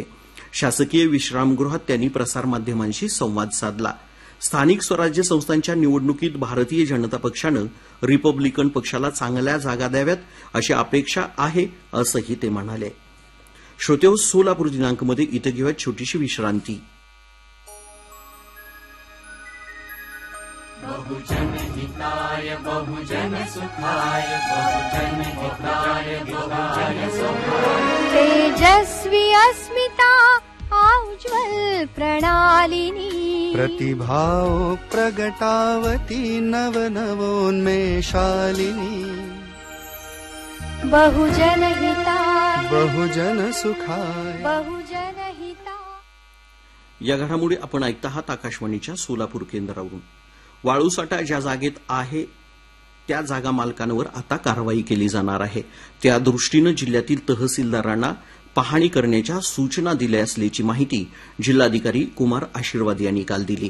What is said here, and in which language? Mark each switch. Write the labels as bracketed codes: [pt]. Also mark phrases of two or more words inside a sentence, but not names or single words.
[mr] शासकीय विश्रामगृहात त्यांनी प्रसारमाध्यमांशी संवाद साधला. स्थानिक स्वराज्य संस्थांच्या निवडणुकीत भारतीय जनता पक्षानं रिपब्लिकन पक्षाला चांगल्या जागा द्याव्यात अशी अपेक्षा आहे, असंही ते म्हणाले. श्रोतेहो, सोलापूर दिनांकमध्ये इथं घेऊया छोटीशी विश्रांती. [sa] बहुजन हिताय बहुजन सुखाय बहुजन हिताय बहुजन सुखाय तेजस्वी अस्मिता उज्ज्वल प्रणालिनी प्रतिभाओ प्रगटावती नवनवोन्मेषालिनी बहुजन हिताय बहुजन सुखाय बहुजन हिताय. [mr] या घडामोडी आपण ऐकत आहात आकाशवाणीच्या सोलापूर केंद्रावरून. वाळूसाठा ज्या जागेत आहे त्या जागा मालकांवर आता कारवाई केली जाणार आहे. त्या दृष्टीनं जिल्ह्यातील तहसीलदारांना पाहणी करण्याच्या सूचना दिल्या असल्याची माहिती जिल्हाधिकारी कुमार आशीर्वाद यांनी काल दिली.